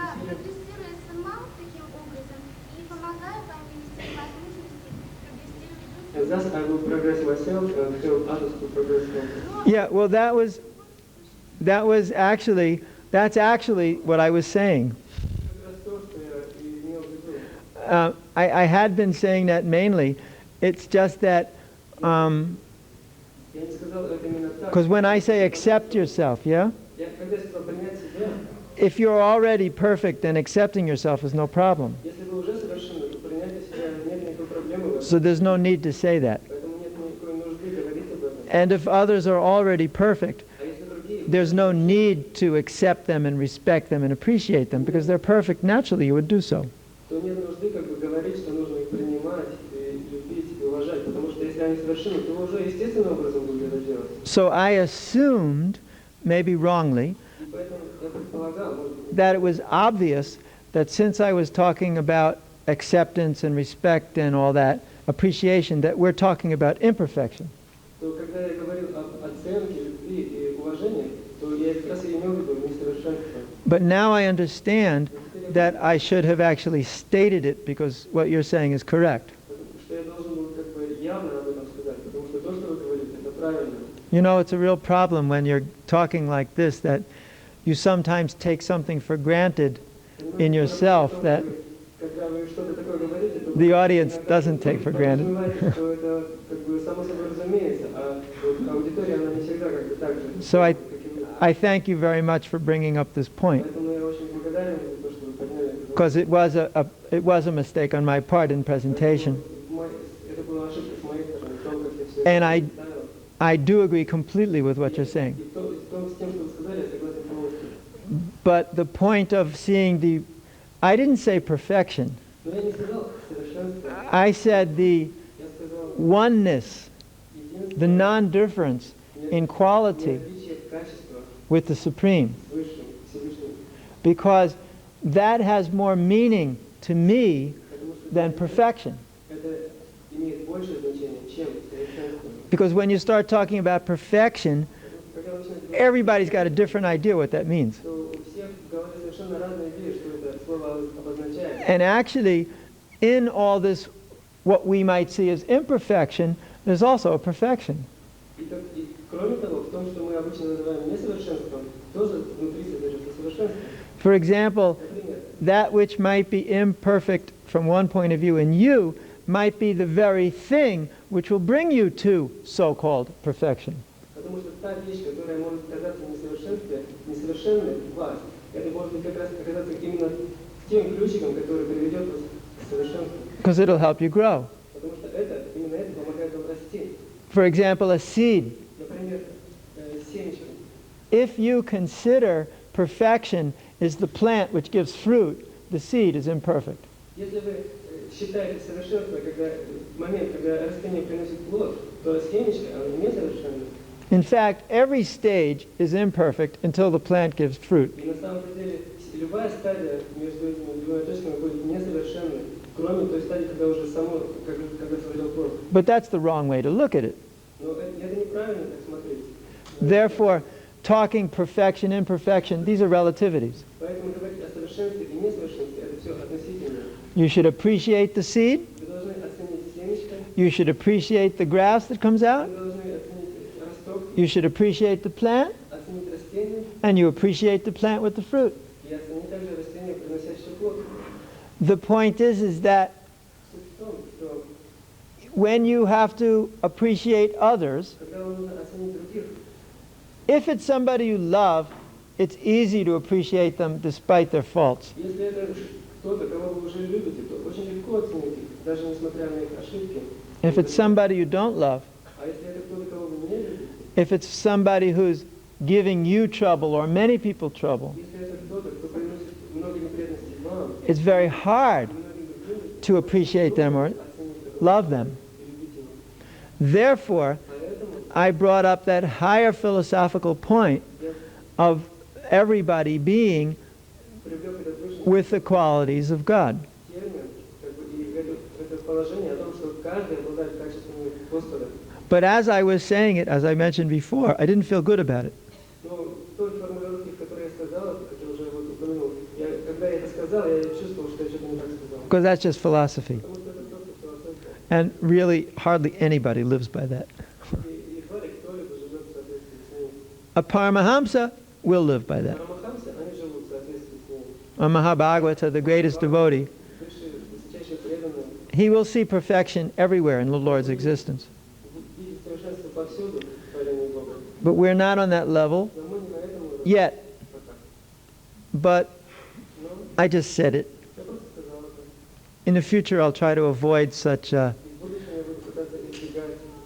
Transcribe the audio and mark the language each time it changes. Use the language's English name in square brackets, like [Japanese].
[Russian] Да, прогрессируя сама таким образом и помогая по мере возможности прогрессировать. [English] and thus I will progress myself and help others to progress also. Yeah, well, that's actually what I was saying. [Russian] Как раз то, что я и имел в виду. [English] I had been saying that mainly. It's just that, [Russian] Я не сказал это именно так. [English] because when I say accept yourself, yeah? [Russian] Я когда сказал принять себя, [English] If you're already perfect, then accepting yourself is no problem. [Russian] если вы уже совершенны, то принятие себя нет никакой проблемы в этом. [English] So there's no need to say that. [Russian] Поэтому нет никакой нужды говорить об этом. [English] And if others are already perfect, [Russian] А если другие, [English] there's no need to accept them and respect them and appreciate them because they're perfect. Naturally, you would do so. [Russian] то нет нужды как бы говорить, что нужно их принимать, и любить, и уважать, потому что если они совершенны, то вы уже естественным образом будете это делать. [English] So I assumed, maybe wrongly, [Russian] И поэтому я предполагал, может быть, [English] that it was obvious that since I was talking about acceptance and respect and all that, appreciation that we're talking about imperfection. [Russian] То когда я говорил об оценке, любви и уважении, то я как раз и имел в виду несовершенство. [English] But now I understand that I should have actually stated it because what you're saying is correct. [Russian] Что я должен был как бы явно об этом сказать, потому что то, что вы говорите, это правильно. [English] You know, it's a real problem when you're talking like this that you sometimes take something for granted in yourself that [Russian] Когда вы что-то такое говорите, то [English] the audience doesn't take for granted. [Russian] подразумеваете, что это как бы само собой разумеется, а вот аудитория, она не всегда как бы так же. [English] So [Russian] как и вы. [English] I thank you very much for bringing up this point [Russian] Поэтому я очень благодарен за то, что вы подняли этот вопрос. [English] because it was a mistake on my part in presentation. [Russian] Это была ошибка с моей стороны, в том, как я все [English] And [Russian] это представил. [English] I do agree completely with what you're saying. [Russian] И в том, с тем, что вы сказали, я согласен полностью. [English] But the point of seeing I didn't say perfection. [Russian] Но я не сказал совершенство, [English] I said the [Russian] я сказал [English] oneness, the non-difference in quality [Russian] неотличие качества [English] with the Supreme. [Russian] с Высшим, Всевышним. [English] Because that has more meaning to me [Russian] Потому что [English] than perfection. [Russian] это имеет большее значение, чем совершенство. [English] Because when you start talking about perfection, [Russian] Когда вы начинаете говорить, [English] everybody's got a different idea what that means. [Russian] то у всех в голове совершенно разные идеи, что это слово обозначает. [English] And actually, in all this, what we might see as imperfection, there's also a perfection. [Russian] И кроме того, в том, что мы обычно называем несовершенством, тоже внутри содержится совершенство. [English] For example, [Russian] Например, [English] that which might be imperfect from one point of view in you might be the very thing which will bring you to so-called perfection. [Russian] потому что та вещь, которая может казаться несовершенной в вас, это может быть как раз оказаться именно тем ключиком, который приведет вас к совершенству. [English] Because it'll help you grow. [Russian] Потому что именно это помогает вам расти. [English] For example, a seed. [Russian] Например, семечко. [English] If you consider perfection is the plant which gives fruit, the seed is imperfect. [Russian] Если вы считаете совершенство, когда момент, когда растение приносит плод, то семечко, оно несовершенно. [English] In fact, every stage is imperfect until the plant gives fruit. [Russian] И на самом деле любая стадия между этими двумя точками будет несовершенной, кроме той стадии, когда уже само, когда созрел плод. [English] But that's the wrong way to look at it. [Russian] Но это неправильно так смотреть. [English] Therefore, talking perfection, imperfection, these are relativities. [Russian] Поэтому говорить о совершенстве и несовершенстве, это все относительно. [English] You should appreciate the seed. [Russian] Вы должны оценить семечко, [English] You should appreciate the grass that comes out. [Russian] вы должны оценить росток, [English] You should appreciate the plant. [Russian] оценить растение [English] And you appreciate the plant with the fruit. [Russian] и оценить также растение, приносящее плод. [English] The point is that [Russian] Суть в том, что [English] when you have to appreciate others, [Russian] когда вам нужно оценить других, [English] if it's somebody you love, it's easy to appreciate them despite their faults. [Russian] если это кто-то, кого вы уже любите, то очень легко оценить их, даже несмотря на их ошибки. [English] If it's somebody you don't love, [Russian] А если это кто-то, кого вы не любите, [English] if it's somebody who's giving you trouble or many people trouble, [Russian] если это кто-то, кто приносит много неприятностей вам, [English] it's very hard [Russian] и многим другим, [English] to appreciate them or love them. Therefore, I brought up that higher philosophical point of everybody being [Russian] привлек этот высший [English] with the qualities of God. [Russian] термин, как бы, и это положение о том, что каждый обладает качествами Господа. [English] But as I was saying it, as I mentioned before, I didn't feel good about it. [Russian] Но в той формулировке, в которой я сказал, как я уже вот упомянул, когда я это сказал, я чувствовал, что я что-то не так сказал. [English] Because that's just philosophy. [Russian] Потому что это просто философия. [English] And really, hardly anybody lives by that. [Russian] И едва ли кто-либо живет в соответствии с ним. [English] A Paramahamsa will live by that. [Russian] Парамахамсы, они живут в соответствии с ним. [English] A Mahabhagavata, the greatest devotee, [Russian] Высшие, высочайшие преданные, [English] he will see perfection everywhere in the Lord's existence. [Russian] видят совершенство повсюду в творении Бога. [English] But we're not on that level [Russian] Но мы не на этом уровне [English] yet. [Russian] пока. [English] But [Russian] Но [English] I just said it. [Russian] я просто сказал это. [English] In the future, I'll try to avoid such [Russian] И в будущем я буду пытаться избегать